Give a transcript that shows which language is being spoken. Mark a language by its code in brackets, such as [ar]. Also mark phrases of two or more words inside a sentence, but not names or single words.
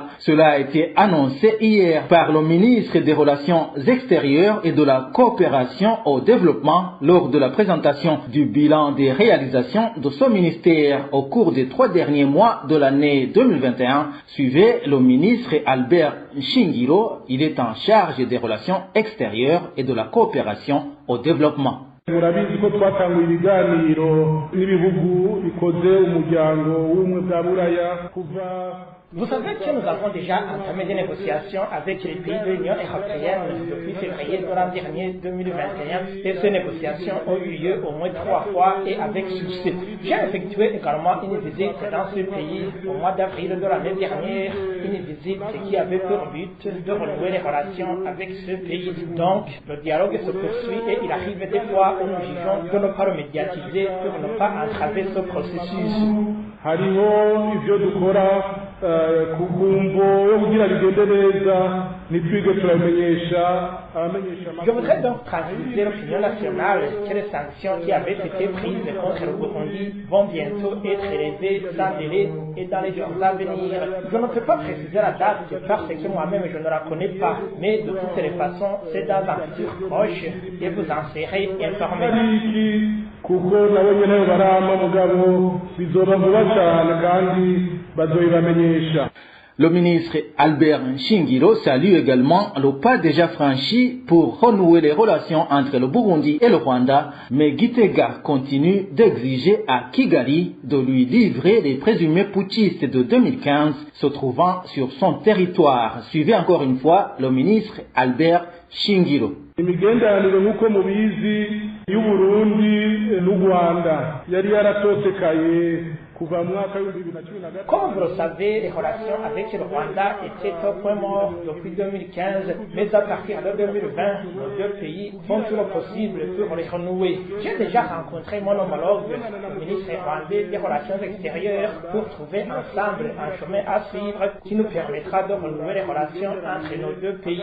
[fr] Cela a été annoncé hier par le ministre des Relations extérieures et de la coopération au développement lors de la présentation du bilan des réalisations de ce ministère au cours des 3 derniers mois de l'année 2021. Suivez le ministre Albert Nshingiro, il est en charge des relations extérieures et de la coopération au développement. [rn] murabizi ko twatanguye ibiganiro n'ibihugu bikoze umuryango w'ubumwe bwa buraya kuva. [fr] Vous savez que nous avons déjà entamé des négociations avec les pays de l'Union européenne depuis février de l'an dernier 2021 et ces négociations ont eu lieu au moins 3 fois et avec succès. J'ai effectué également une visite dans ce pays au mois d'avril de l'année dernière, une visite qui avait pour but de renouer les relations avec ce pays. Donc, le dialogue se poursuit et il arrive des fois où nous jugeons de ne pas le médiatiser pour ne pas entraver ce processus. [rn] hariho ibyo dukora ku nkumbo yo kugira bigende neza nitwige turamenyesha abamenyesha. [fr] Je voudrais donc transmettre l'opinion nationale que les sanctions qui avaient été prises contre le Burundi vont bientôt être élevées sans délai et dans les jours à venir. Je ne peux pas préciser la date parce que moi-même je ne la connais pas, mais de toutes les façons c'est dans un futur proche et vous en serez informés. [rn] kuko nabo nyene barama mugabo bizoba vuba cyane kandi bazoyibamenyesha. [fr] Le ministre Albert Nshingiro salue également le pas déjà franchi pour renouer les relations entre le Burundi et le Rwanda, mais Gitega continue d'exiger à Kigali de lui livrer les présumés putschistes de 2015 se trouvant sur son territoire. Suivez encore une fois le ministre Albert Nshingiro. [rn] Imigenderanire nk'uko mubizi y'Uburundi n'u Rwanda yari yaratosekaye. [fr] Comme vous le savez, les relations avec le Rwanda étaient au point mort depuis 2015, mais à partir de 2020, nos deux pays font tout le possible pour les renouer. J'ai déjà rencontré mon homologue, le ministre rwandais des Relations extérieures, pour trouver ensemble un chemin à suivre qui nous permettra de renouer les relations entre nos deux pays.